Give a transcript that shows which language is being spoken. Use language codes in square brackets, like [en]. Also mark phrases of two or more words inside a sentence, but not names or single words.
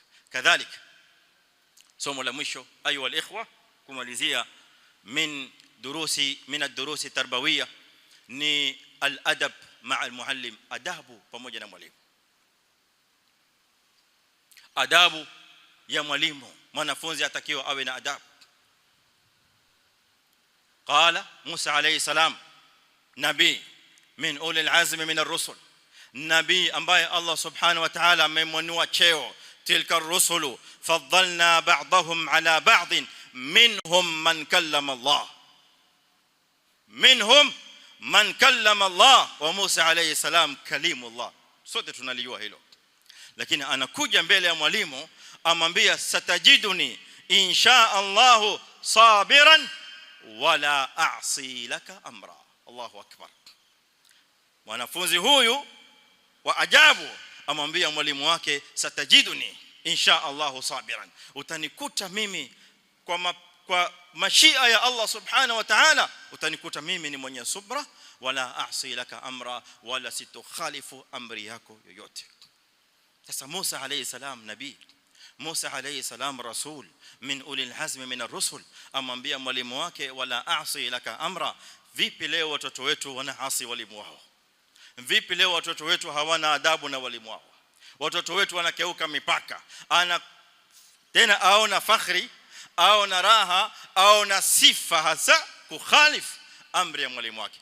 [sw] Kadhalika somo la mwisho [ar] أيها الإخوة [sw] kumalizia [ar] من الدروس التربوية [sw] ni [ar] الأدب مع المعلم, [sw] adabu pamoja na mwalimu. Adabu ya mwalimu, mwanafunzi atakiwa awe na adabu. [ar] قال موسى عليه السلام، nabii من أولي العزم من الرسل, [sw] nabii ambaye [ar] الله سبحانه وتعالى [sw] amemwanua cheo. [ar] تلك الرسل فضلنا بعضهم على بعض منهم من كلم الله، منهم من كلم الله، وموسى عليه السلام كليم الله. [sw] Sote tunalijua hilo, lakini anakuja mbele ya mwalimu amwambia [ar] ستجدني إن شاء الله صابرا ولا أعصي لك أمرا. الله أكبر. [sw] Mwanafunzi huyu wa ajabu amwambia mwalimu wake [ar] ستجدني إن شاء الله صابرا, [sw] utanikuta mimi kwa mashia ya [ar] الله سبحانه وتعالى, [sw] utanikuta mimi ni mwenye subra, [ar] ولا أعصي لك أمرا, [sw] wala sitokhalifu amri yako yoyote. [ar] Sasa موسى عليه السلام nabii، موسى عليه السلام رسول من أولي العزم من الرسل, [sw] amwambia mwalimu wake [ar] ولا أعصي لك أمرا. [sw] Vipi leo watoto wetu wanaasi walimu wao? Vipi leo watoto wetu hawana adabu na walimu wao? Watoto wetu wanakeuka mipaka, tena aona fakhri, aona raha, aona sifa hasa kukhalif amri ya mwalimu wake.